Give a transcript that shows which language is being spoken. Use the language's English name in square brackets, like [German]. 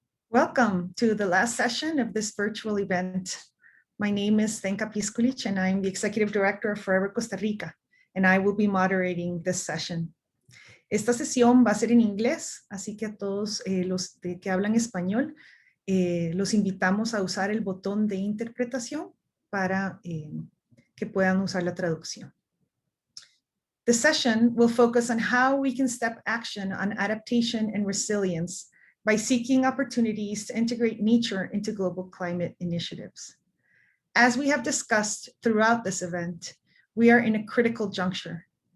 [English] Welcome to the last session of this virtual event. My name is Zenka Piskulich, and I'm the Executive Director of Forever Costa Rica, and I will be moderating this session. [Spanish] Esta sesión va a ser en inglés, así que a todos los que hablan español, los invitamos a usar el botón de interpretación para que puedan usar la traducción. [English] The session will focus on how we can step action on adaptation and resilience by seeking opportunities to integrate nature into global climate initiatives. As we have discussed throughout this event, we are in a critical juncture.